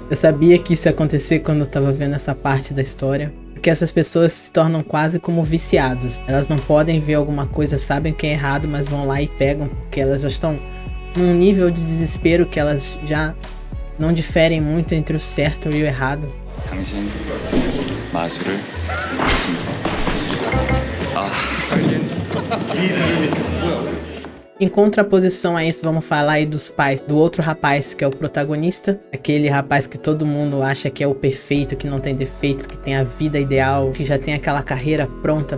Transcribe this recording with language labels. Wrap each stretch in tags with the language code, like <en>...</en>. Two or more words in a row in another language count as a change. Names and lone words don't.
<pt>Eu sabia que isso ia acontecer quando eu tava vendo essa parte da história. Porque essas pessoas se tornam quase como viciados. Elas não podem ver alguma coisa, sabem que é errado, mas vão lá e pegam, porque elas já estão num nível de desespero que elas já não diferem muito entre o certo e o errado.</pt> <ko>당신 마술을 믿습니다.</ko> <pt>Em contraposição a isso, vamos falar aí dos pais do outro rapaz que é o protagonista. Aquele rapaz que todo mundo acha que é o perfeito, que não tem defeitos, que tem a vida ideal, que já tem aquela carreira pronta.</pt>